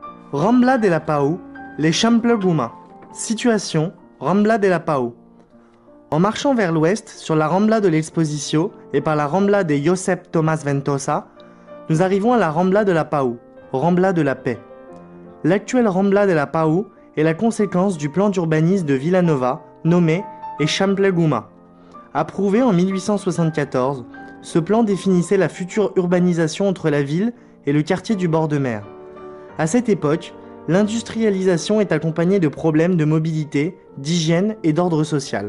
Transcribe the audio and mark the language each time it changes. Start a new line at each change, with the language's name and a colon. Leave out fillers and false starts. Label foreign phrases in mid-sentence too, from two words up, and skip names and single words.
French: Rambla de la Pau, les Chample Guma. Situation, Rambla de la Pau. En marchant vers l'ouest, sur la Rambla de l'Exposition et par la Rambla de Josep Tomás Ventosa, nous arrivons à la Rambla de la Pau, Rambla de la paix. L'actuelle Rambla de la Pau est la conséquence du plan d'urbanisme de Vilanova, nommé Eixample Guma. Approuvé en 1874, ce plan définissait la future urbanisation entre la ville et le quartier du bord de mer. À cette époque, l'industrialisation est accompagnée de problèmes de mobilité, d'hygiène et d'ordre social.